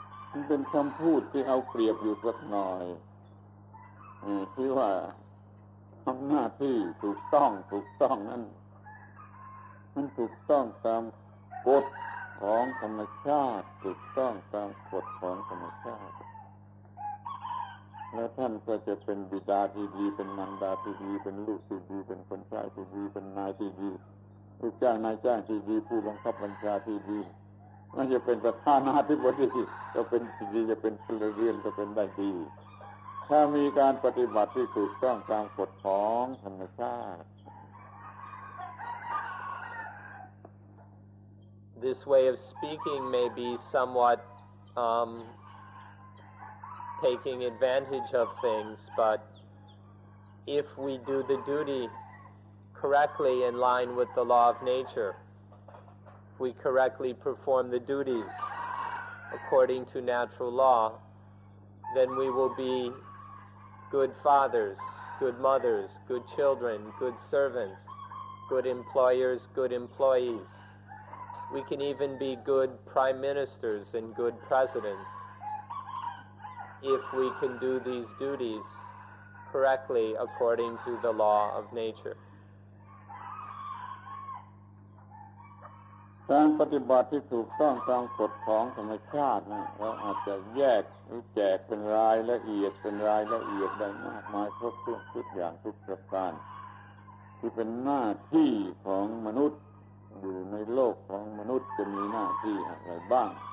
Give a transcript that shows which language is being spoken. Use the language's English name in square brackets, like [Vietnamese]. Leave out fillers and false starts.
[Thai] มันเป็นคำพูดที่เอาเปรียบอยู่สักหน่อยที่ว่าทำหน้าที่ถูกต้องนั้นมันถูกต้องตามกฎของธรรมชาติถูกต้องตามกฎของธรรมชาติแล้วท่านก็จะเป็นบิดาที่ดีเป็นมารดาที่ดีเป็นลูกที่ดีเป็นคนใช้ที่ดีเป็นนายที่ดีลูกจ้างนายจ้างที่ดีผู้บังคับบัญชาที่ดี ไม่จะเป็นประธานาธิบดีก็เป็นดีจะเป็นพลเรือนก็เป็นได้ดีถ้ามีการปฏิบัติที่ถูกต้องตามกฎของธรรมชาติ [English] This way of speaking may be somewhat taking advantage of things, but if we do the duty correctly in line with the law of nature, if we correctly perform the duties according to natural law, then we will be good fathers, good mothers, good children, good servants, good employers, good employees. We can even be good prime ministers and good presidents if we can do these duties correctly according to the law of nature. [Thai] การปฏิบัติที่ถูกต้องตามกฎของธรรมชาตินะเราอาจจะแยกหรือแจกเป็นรายละเอียดได้มากมายครบถ้วนทุกอย่างทุกประการที่เป็นหน้าที่ของมนุษย์อยู่ในโลกของมนุษย์จะมีหน้าที่อะไรบ้าง